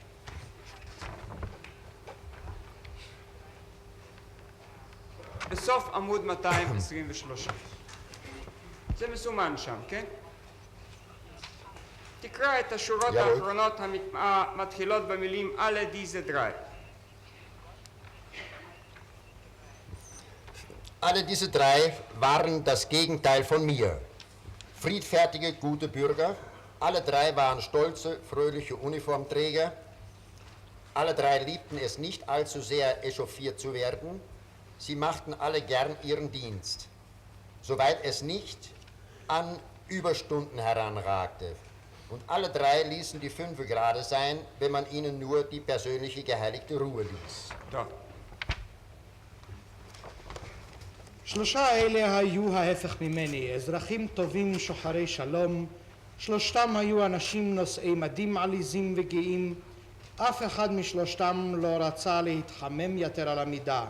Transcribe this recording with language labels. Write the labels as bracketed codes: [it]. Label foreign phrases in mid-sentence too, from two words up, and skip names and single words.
[he] בסוף עמוד 223. זה מסומן שם, כן? תקרא את השורות האחרונות המתחילות במילים [de] alle diese drei. Alle diese drei waren das Gegenteil von mir. Friedfertige, gute Bürger. Alle drei waren stolze, fröhliche Uniformträger. Alle drei liebten es nicht allzu sehr, echauffiert zu werden. Sie machten alle gern ihren Dienst, soweit es nicht an Überstunden heranragte. Und alle drei ließen die 5 gerade sein, wenn man ihnen nur die persönliche geheiligte Ruhe ließ. [he] טוב. שלושה אלה היו ההפך ממני, אזרחים טובים שוחרי שלום, שלושתם היו אנשים נושאי מדים עליזים וגאים, אף אחד משלושתם לא רצה להתחמם יתר על המידה.